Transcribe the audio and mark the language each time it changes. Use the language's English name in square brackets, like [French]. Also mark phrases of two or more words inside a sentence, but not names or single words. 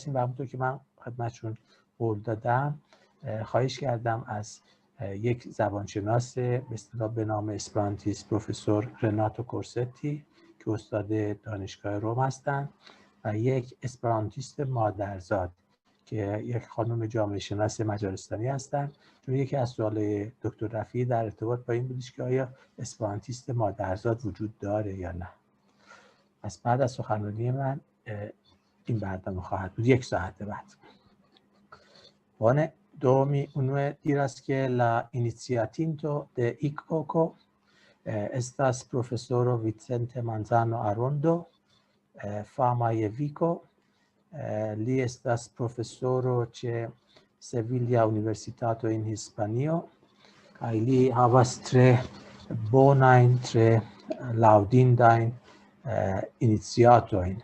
[Persian] و همونطور که من خدمتشون قول دادم، خواهش کردم از یک زبانشناس به اصطلاح به نام اسپرانتیست پروفسور رناتو کورستی که استاد دانشگاه روم هستند و یک اسپرانتیست مادرزاد که یک خانم جامعه شناس مجارستانی هستند. چون یکی از سوالای دکتر رفیعی در ارتباط با این بودش که آیا اسپرانتیست مادرزاد وجود داره یا نه. پس بعد از سخنرانی من این برنامه خواهد بود 1 ساعت بعد. [Esperanto] Do mi unue diras che la iniziatinto de ICOCO estas profesoro Vicente Manzano Arondo, fama je Vico. Li estas profesoro ĉe Sevilla Universitato en Hispanio kaj li havas tre bonajn, tre laŭdindajn iniciatojn.